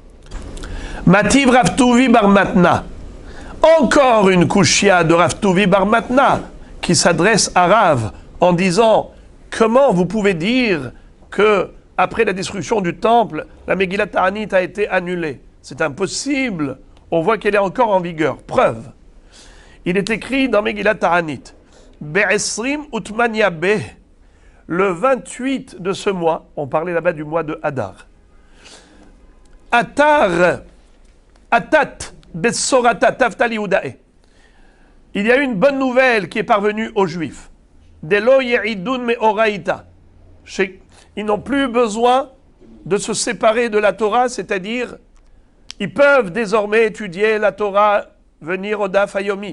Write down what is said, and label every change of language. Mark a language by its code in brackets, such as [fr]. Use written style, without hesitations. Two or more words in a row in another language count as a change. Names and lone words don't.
[fr] Mativ Rav Tuvi bar Matna. Encore une kushia de Rav Tuvi bar Matna qui s'adresse à Rav en disant comment vous pouvez dire que après la destruction du temple, la Megillat Ta'anit a été annulée. C'est impossible. On voit qu'elle est encore en vigueur. Preuve. Il est écrit dans Megillat Ta'anit, [he] בעשרים ותמניא בה, [fr] le 28 de ce mois, on parlait là-bas du mois de Hadar. [arc] אתת בשורתא טבתא ליהודאי. [fr] Il y a une bonne nouvelle qui est parvenue aux Juifs. [arc] דלא יעדון מ אורייתא. [fr] Ils n'ont plus besoin de se séparer de la Torah, c'est-à-dire, ils peuvent désormais étudier la Torah, venir au Daf Hayomi.